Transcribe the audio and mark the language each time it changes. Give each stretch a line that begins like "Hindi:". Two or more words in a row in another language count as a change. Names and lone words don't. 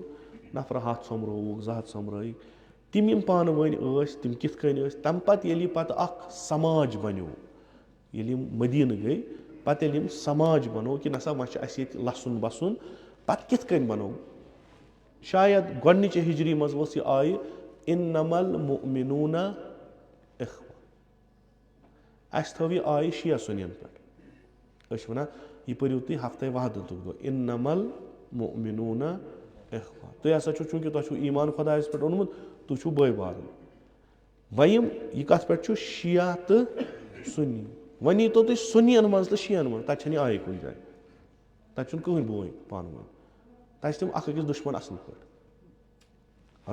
Kashmiri: نفرٕ 100 سومبرٲوُکھ 200 سومبرٲیِکھ. تِم یِم پانہٕ ؤنۍ ٲسۍ تِم کِتھ کٔنۍ ٲسۍ. تمہِ پتہٕ ییٚلہِ یہِ پتہٕ اکھ سماج بنیو ییٚلہِ یِم مدیٖنہٕ گٔے پتہٕ ییٚلہِ یِم سماج بنوو کہِ نسا وۄنۍ چھُ اسہِ ییٚتہِ لسُن بسُن. پتہٕ کِتھ کٔنۍ بنوو؟ شاید گۄڈنِچہِ ہجری منٛز ؤژھ یہِ آیہِ
Arabic: اِنَمَا الْمُؤْمِنُونَ اِخْوَةٌ.
Kashmiri: اسہِ تھٲو یہِ آیہِ شِیا سُنین پٮ۪ٹھ. أسۍ چھِ ونان یہِ پٔرِو تُہۍ ہفتَے وحدتُک دۄہ
Arabic: اِنَمَا الْمُؤْمِنُونَ اِخْوَةٌ.
Kashmiri: تُہۍ ہسا چھُو چوٗنٛکہِ تۄہہِ چھُو ایٖمان خۄدایس پٮ۪ٹھ اوٚنمُت تُہۍ چھُو بٲے بارٕنۍ. وۄنۍ یہِ کتھ پٮ۪ٹھ چھُ شِیا تہٕ سُنی. وۄنۍ ییٖتو تُہۍ سُنین منٛز تہٕ شِین منٛز تتہِ چھنہٕ یہِ آیہِ کُنہِ جایہِ. تتہِ چھُنہٕ کٕہٕنۍ بوے پانہٕ ؤنۍ. تتہِ چھِ تِم اکھ أکِس دُشمن اصٕل پٲٹھۍ.